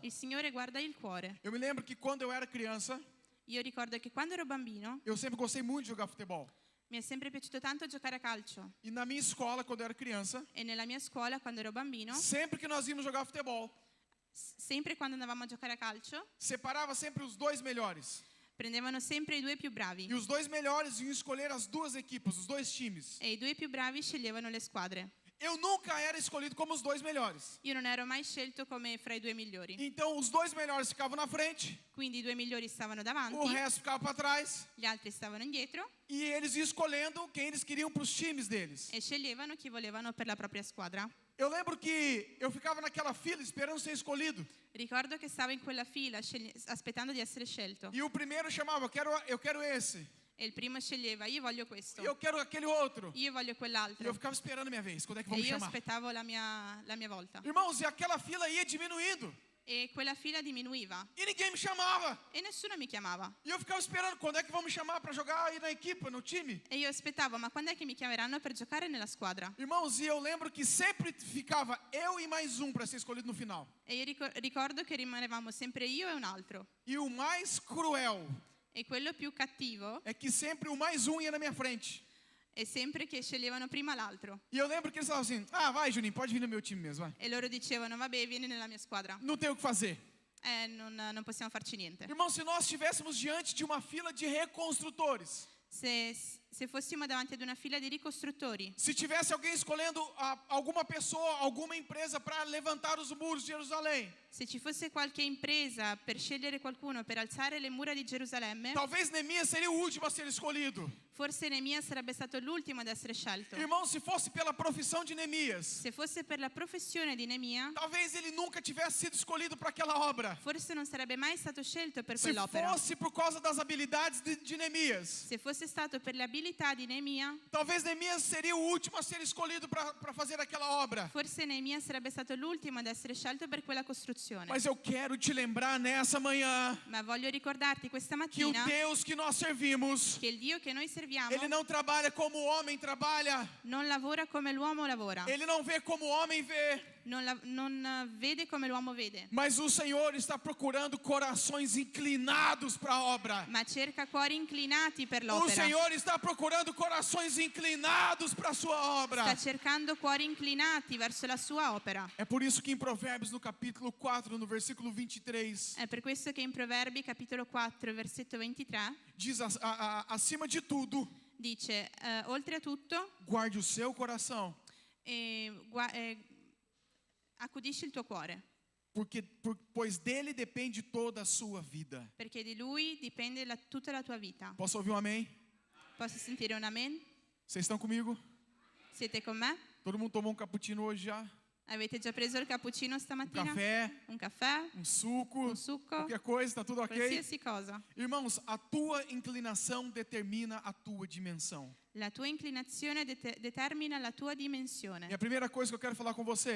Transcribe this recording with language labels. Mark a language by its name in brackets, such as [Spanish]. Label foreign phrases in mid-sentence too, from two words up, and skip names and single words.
[Italian] Il Signore guarda il cuore. [Portuguese] Eu me lembro que quando eu era criança, [Italian] Io ricordo che quando ero bambino [Portuguese] eu sempre gostei muito de jogar futebol. [Italian] mi è sempre piaciuto tanto giocare a calcio. [Portuguese] E na minha escola, quando eu era criança, [Italian] E nella mia scuola, quando ero bambino, [Portuguese] sempre que nós íamos jogar futebol, [Italian] sempre quando andavamo a giocare a calcio, [Portuguese] separava sempre os dois melhores. [Italian] Prendevano sempre i due più bravi [Portuguese] E os dois melhores iam escolher as duas equipes, os dois times. [Italian] e i due più bravi sceglievano le squadre. [Portuguese] Eu nunca era escolhido como os dois melhores. [Italian] Io non ero mai scelto come fra i due migliori. [Portuguese] Então os dois melhores ficavam na frente, [Italian] Quindi i due migliori stavano [Portuguese] o [Italian] davanti, [Portuguese] resto ficava para trás. [Italian] gli altri stavano indietro [Portuguese] E eles iam escolhendo quem eles queriam para os times deles. [Italian] e sceglievano chi volevano per la propria squadra. [Portuguese] Eu lembro que eu ficava naquela fila esperando ser escolhido. [Italian] Ricordo che stavo in quella fila aspettando di essere scelto [Portuguese] E o primeiro chamava, eu quero esse. [Italian] e il primo sceglieva: io voglio questo, [Portuguese] E eu quero aquele outro. [Italian] io voglio [Portuguese] E eu [Italian] quell'altro, [Portuguese] ficava esperando a minha vez. Quando é que vão e me [Italian] io [Portuguese] chamar? [Italian] aspettavo la mia volta. [Portuguese] Irmãos, e aquela fila ia diminuindo. [Italian] E quella fila diminuiva [Portuguese] E ninguém me chamava. [Italian] e nessuno mi chiamava. [Portuguese] E eu ficava esperando quando é que vão me chamar para jogar aí na equipe, no time. [Italian] E io aspettavo: ma quando è che mi chiameranno per giocare nella squadra? [Portuguese] Irmãos, e eu lembro que sempre ficava eu e mais um para ser escolhido no final. [Italian] E io ricordo che rimanevamo sempre io e un altro. [Portuguese] E o mais cruel [Italian] E quello più cattivo [Portuguese] é que sempre o mais um ia na minha frente. [Italian] è sempre che sceglievano prima l'altro. [Portuguese] E eu lembro que eles falavam assim: ah, vai, Juninho, pode vir no meu time mesmo, vai. [Italian] E loro dicevano: vabbè, vieni nella mia squadra. [Portuguese] Não tem o que fazer. [Italian] Non possiamo farci niente. [Portuguese] Irmãos, se nós estivéssemos diante de uma fila de reconstrutores, [Italian] Se fossimo davanti ad una fila di ricostruttori, [Portuguese] se tivesse alguém escolhendo alguma pessoa, alguma empresa para levantar os muros de Jerusalém, [Italian] se ci fosse qualche impresa per scegliere qualcuno per alzare le mura di Gerusalemme, [Portuguese] talvez Neemias seria o último a ser escolhido. [Italian] forse Neemia sarebbe stato l'ultimo ad essere scelto. [Portuguese] Irmãos, se fosse pela profissão de Neemias, [Italian] Se fosse per la professione di Neemia, [Portuguese] talvez ele nunca tivesse sido escolhido para aquela obra. [Italian] forse non sarebbe mai stato scelto per [Portuguese] Se [Italian] quell'opera. [Portuguese] fosse por causa das habilidades de Neemias, [Italian] Se fosse stato per le abilità di Neemia, [Portuguese] talvez Neemias seria o último a ser escolhido para fazer aquela obra. [Italian] forse Neemia sarebbe stato l'ultimo ad essere scelto per quella costruzione. [Portuguese] Mas eu quero te lembrar nessa manhã [Italian] Ma voglio ricordarti questa [Portuguese] que o [Italian] mattina [Portuguese] Deus que nós servimos, [Italian] che il Dio che noi serviamo [Portuguese] ele não trabalha como o homem trabalha, [Italian] non lavora come l'uomo lavora, [Portuguese] ele não vê como o homem vê, [Italian] non vede come l'uomo vede, [Portuguese] mas o Senhor está procurando corações inclinados para a obra. [Italian] ma cerca cuori inclinati per [Portuguese] O [Italian] l'opera. [Portuguese] Senhor está procurando corações inclinados para a sua obra. [Italian] Sta cercando cuori inclinati verso la sua opera. [Portuguese] É por isso que em Provérbios, no capítulo 4, no versículo 23, [Italian] È per questo che in Proverbi capitolo 4 versetto 23 [Portuguese] diz acima de tudo, [Italian] dice oltre a tutto [Portuguese] guarde o seu coração, [Italian] accudisci il tuo cuore, [Portuguese] pois dele depende toda a sua vida. [Italian] perché di lui dipende tutta la tua vita. [Portuguese] Posso ouvir um amém? [Italian] Posso sentire un amen? [Portuguese] Vocês estão comigo? [Italian] Siete con me? [Portuguese] Todo mundo tomou um cappuccino hoje já? [Italian] Avete già preso il cappuccino [Portuguese] Um [Italian] stamattina? [Portuguese] café, [Italian] Un caffè? [Portuguese] um suco, [Italian] Un succo? [Portuguese] qualquer coisa, tá tudo ok? [Italian] Qualsiasi cosa. [Portuguese] Irmãos, a tua inclinação determina a tua dimensão. [Italian] La tua inclinazione determina la tua [Portuguese] E [Italian] dimensione. [Portuguese] a primeira coisa que eu quero falar com você,